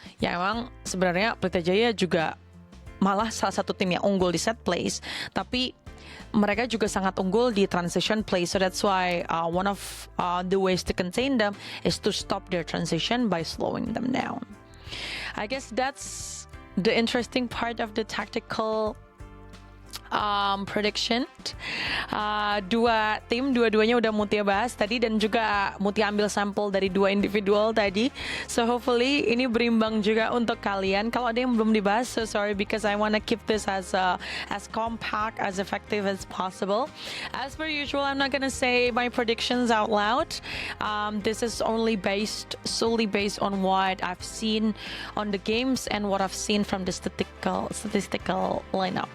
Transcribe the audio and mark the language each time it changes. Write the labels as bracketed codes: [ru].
[id] Ya emang sebenarnya Pelita Jaya juga malah salah satu tim yang unggul di set plays, tapi mereka juga sangat unggul di transition play. [en] So that's why one of the ways to contain them is to stop their transition by slowing them down. I guess that's the interesting part of the tactical prediction. [id] Dua-duanya udah Mutia bahas tadi, dan juga Mutia ambil sampel dari 2 individual tadi. [en] So hopefully [id] ini berimbang juga untuk kalian. Kalau ada yang belum dibahas, [en] so sorry, because I want to keep this as compact, as effective as possible. As per usual, I'm not gonna say my predictions out loud. This is only solely based on what I've seen on the games and what I've seen from the statistical lineup.